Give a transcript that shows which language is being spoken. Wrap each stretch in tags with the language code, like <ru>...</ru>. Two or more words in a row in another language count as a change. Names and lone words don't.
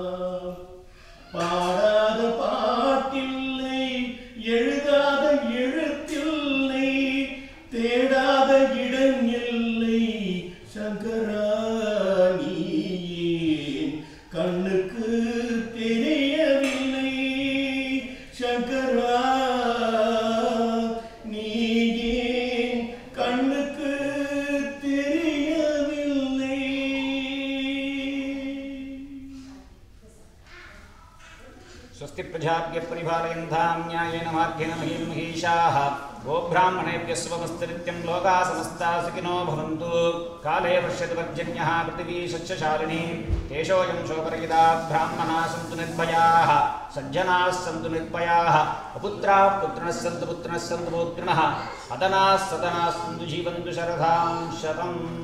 <ta>பாடாத பாட்டில்லை எழுதாத எழுத்தில்லை தேடாத இடம் இல்லை சங்கரா நீயே கண்ணுக்கு தெரியவில்லை சங்கரா நீயே கண்ணுக்கு தெரியவில்லை</ta> <sa>स्वस्ति प्रजाभ्यः परिपालयन्तां न्यायेन मार्गेण महीं महिषाः गोब्राह्मणेभ्यः स्वमस्तनित्यं लोकाः समस्ताः सुखिनो भवन्तु काले वर्षतु पर्जन्यः पृथिवी सस्यशालिनी तेषोऽयं शोकरहिता ब्राह्मणाः सन्तु निर्भयाः सज्जनाः सन्तु निर्भयाः अपुत्राः पुत्रिणः सन्तु पुत्रिणः अदनाः सदनाः सन्तु जीवन्तु शरदां शतम्</sa>